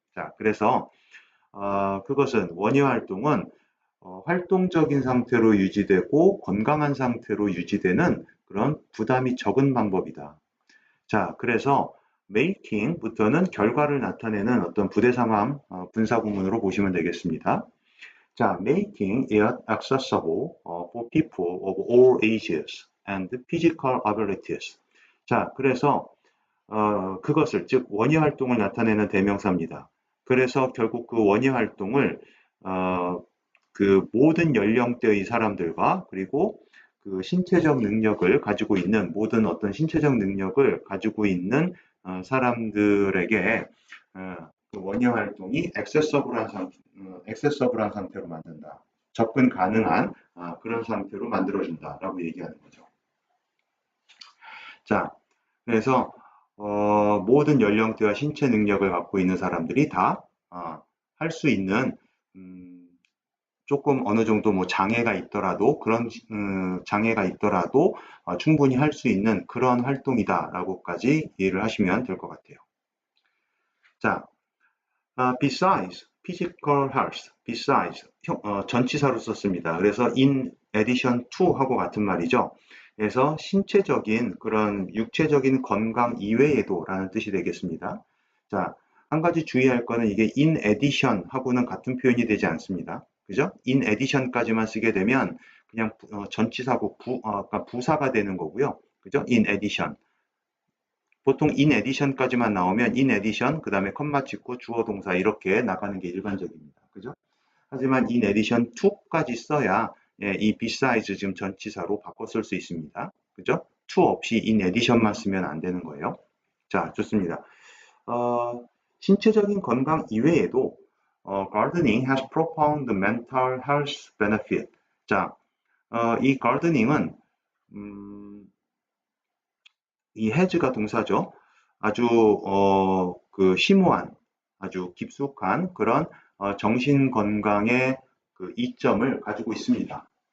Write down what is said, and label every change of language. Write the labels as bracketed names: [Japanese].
[Korean] 자, 그래서 그것은 원예 활동은 활동적인 상태로 유지되고 건강한 상태로 유지되는 그런 부담이 적은 방법이다. 자, 그래서 making부터는 결과를 나타내는 어떤 부대상황 분사구문으로 보시면 되겠습니다. [English] 자, making it accessible for people of all ages and physical abilities. [Korean] 자, 그래서 그것을 즉 원예 활동을 나타내는 대명사입니다. 그래서 결국 그 원예 활동을 그 모든 연령대의 사람들과 그리고 그 신체적 능력을 가지고 있는 모든 어떤 신체적 능력을 가지고 있는 사람들에게 그 원예 활동이 액세서블한 상태로 만든다. 접근 가능한 그런 상태로 만들어준다라고 얘기하는 거죠. 자, 그래서 모든 연령대와 신체 능력을 갖고 있는 사람들이 다 할 수 있는 조금 어느 정도 뭐 장애가 있더라도 그런 장애가 있더라도 충분히 할 수 있는 그런 활동이다라고까지 이해를 하시면 될 것 같아요. [English] 자, besides physical health, besides [Korean] 전치사로 썼습니다. 그래서 in addition to 하고 같은 말이죠. 그래서 신체적인 그런 육체적인 건강 이외에도 라는 뜻이 되겠습니다. 자, 한 가지 주의할 거는 이게 in addition 하고는 같은 표현이 되지 않습니다. 그죠? in addition까지만 쓰게 되면 그냥 전치사고 그러니까 부사가 되는 거고요. [English] 그죠? in addition. [Korean] 보통 in addition까지만 나오면 in addition, 그 다음에 컴마 찍고 주어 동사 이렇게 나가는 게 일반적입니다. 그죠? 하지만 in addition to까지 써야 이 besides 지금 전치사로 바꿔 쓸 수 있습니다. 그죠? to 없이 in addition만 쓰면 안 되는 거예요. 자, 좋습니다. 신체적인 건강 이외에도 [English] gardening has profound mental health benefit. [Korean] 자, 이 gardening은 이 has가 동사죠. 아주 그 심오한, 아주 깊숙한 그런 정신 건강의 그 이점을 가지고 있습니다.